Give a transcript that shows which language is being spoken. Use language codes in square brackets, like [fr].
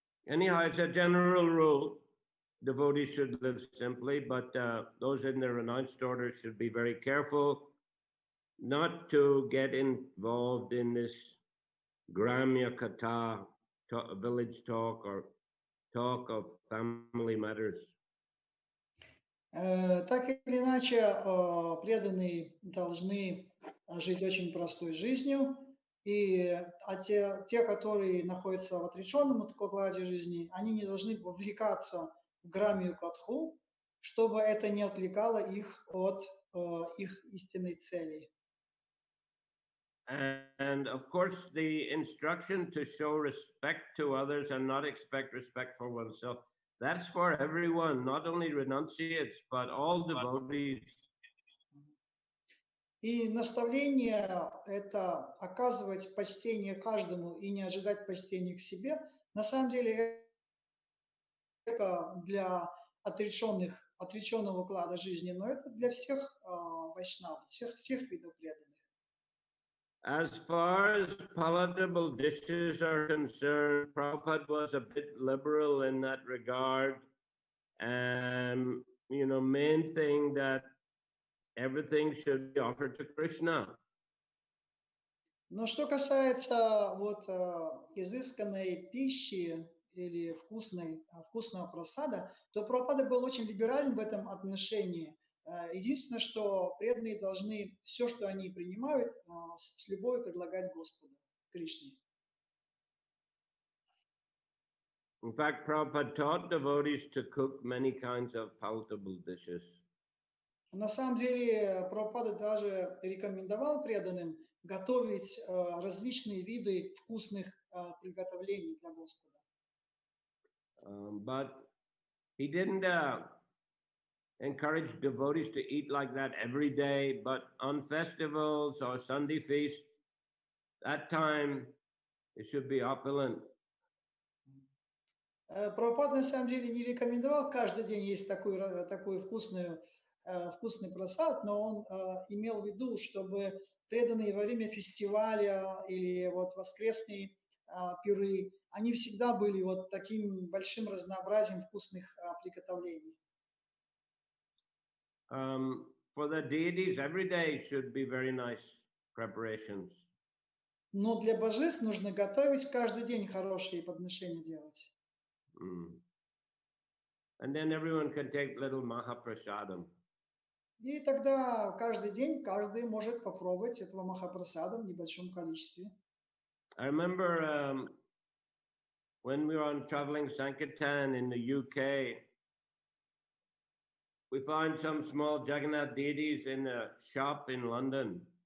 [en] Anyhow, it's a general rule. Devotees should live simply, but those in the renounced order should be very careful not to get involved in this Gramya Katha, village talk, or talk of family matters. [ru] Так или иначе, преданные должны жить очень простой жизнью, а те, которые находятся в отреченном укладе жизни, они не должны вовлекаться в грамию катху, чтобы это не отвлекало их от их истинной цели. [en] And of course, the instruction to show respect to others and not expect respect for oneself, that's for everyone, not only renunciates, but all devotees. [ru] И наставление – это оказывать почтение каждому и не ожидать почтения к себе. На самом деле, это для отреченного уклада жизни, но это для всех вайшнав, всех видов преданных. [en] As far as palatable dishes are concerned, Prabhupada was a bit liberal in that regard. And, main thing that everything should be offered to Krishna. [ru] Но что касается изысканной пищи или вкусного просада, то Прабхупада был очень либерален в этом отношении. Единственное, что преданные должны все, что они принимают, с любовью предлагать Господу, Кришне. [en] In fact, Prabhupada taught devotees to cook many kinds of palatable dishes. [ru] На самом деле Прабхупада даже рекомендовал преданным готовить различные виды вкусных приготовлений для Господа. [en] But he didn't encourage devotees to eat like that every day, but on festivals or Sunday feast, that time it should be opulent. [ru] Прабхупада на самом деле не рекомендовал каждый день есть такой вкусный просад, но он имел в виду, чтобы преданные во время фестиваля или вот воскресные пиры, они всегда были вот таким большим разнообразием вкусных приготовлений. [en] For the deities, every day should be very nice preparations. [ru] Но для божеств нужно готовить каждый день хорошие подношения делать. [en] And then everyone can take little mahaprasadam. [ru] И тогда каждый день каждый может попробовать этого махапрасада в небольшом количестве. [en] I remember when we were on traveling Sankirtan in the UK, we found some small Jagannath deities in a shop in London.